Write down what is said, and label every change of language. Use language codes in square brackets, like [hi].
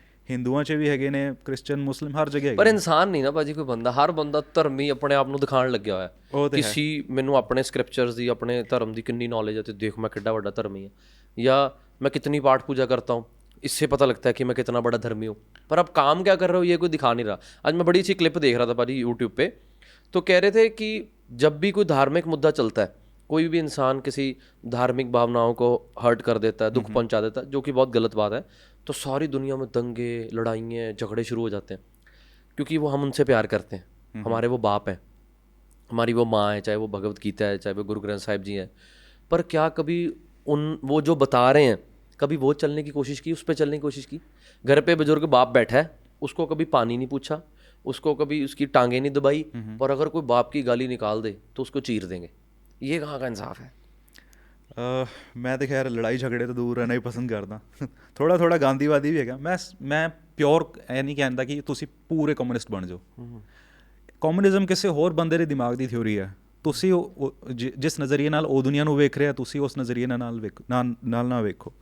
[pa] ਹਿੰਦੂਆਂ 'ਚ ਵੀ ਹੈਗੇ ਨੇ, ਕ੍ਰਿਸਚਨ, ਮੁਸਲਿਮ, ਹਰ ਜਗ੍ਹਾ ਹੈਗੇ। ਪਰ ਇਨਸਾਨ ਨਹੀਂ ਨਾ ਭਾਜੀ ਕੋਈ ਬੰਦਾ, ਹਰ ਬੰਦਾ ਧਰਮੀ ਆਪਣੇ ਆਪ ਨੂੰ ਦਿਖਾਉਣ ਲੱਗਿਆ ਹੋਇਆ। ਕਿਸੇ ਮੈਨੂੰ ਆਪਣੇ ਸਕ੍ਰਿਪਚਰਸ ਦੀ, ਆਪਣੇ ਧਰਮ ਦੀ ਕਿੰਨੀ ਨੌਲੇਜ ਹੈ, ਤੇ ਦੇਖ ਮੈਂ ਕਿੱਡਾ ਵੱਡਾ ਧਰਮੀ ਹਾਂ, ਜਾਂ [hi] मैं कितनी पाठ पूजा करता हूँ, इससे पता लगता है कि मैं कितना बड़ा धर्मी हूँ। पर अब काम क्या कर रहे हो ये कोई दिखा नहीं रहा। आज मैं बड़ी अच्छी क्लिप देख रहा था भाजी यूट्यूब पे, तो कह रहे थे कि जब भी कोई धार्मिक मुद्दा चलता है, कोई भी इंसान किसी धार्मिक भावनाओं को हर्ट कर देता है, दुख पहुँचा देता है, जो कि बहुत गलत बात है, तो सारी दुनिया में दंगे, लड़ाइयाँ, झगड़े शुरू हो जाते हैं, क्योंकि वो हम उनसे प्यार करते हैं, हमारे वो बाप हैं, हमारी वो माँ है, चाहे वो भगवत गीता है, चाहे वो गुरु ग्रंथ साहिब जी हैं। पर क्या कभी वो जो बता रहे हैं, कभी वो चलने की कोशिश की, उस पर चलने की कोशिश की? घर पे बुजुर्ग बाप बैठा है, उसको कभी पानी नहीं पूछा, उसको कभी उसकी टांगें नहीं दबाई, और अगर कोई बाप की गाली निकाल दे तो उसको चीर देंगे। ये कहाँ का इंसाफ है? [pa] ਮੈਂ ਤਾਂ ਖੈਰ ਲੜਾਈ ਝਗੜੇ ਤੋਂ ਦੂਰ ਰਹਿਣਾ ਹੀ ਪਸੰਦ ਕਰਦਾ। ਥੋੜ੍ਹਾ ਗਾਂਧੀਵਾਦੀ ਵੀ ਹੈਗਾ। ਮੈਂ ਪਿਓਰ ਇਹ ਨਹੀਂ ਕਹਿੰਦਾ ਕਿ ਤੁਸੀਂ ਪੂਰੇ ਕਮਿਊਨਿਸਟ ਬਣ ਜਾਓ। ਕਮਿਊਨਿਜ਼ਮ ਕਿਸੇ ਹੋਰ ਬੰਦੇ ਦੇ ਦਿਮਾਗ ਦੀ ਥਿਊਰੀ ਹੈ। ਤੁਸੀਂ ਜਿਸ ਨਜ਼ਰੀਏ ਨਾਲ ਉਹ ਦੁਨੀਆ ਨੂੰ ਵੇਖ ਰਿਹਾ, ਤੁਸੀਂ ਉਸ ਨਜ਼ਰੀਏ ਨਾਲ ਨਾ ਵੇਖੋ।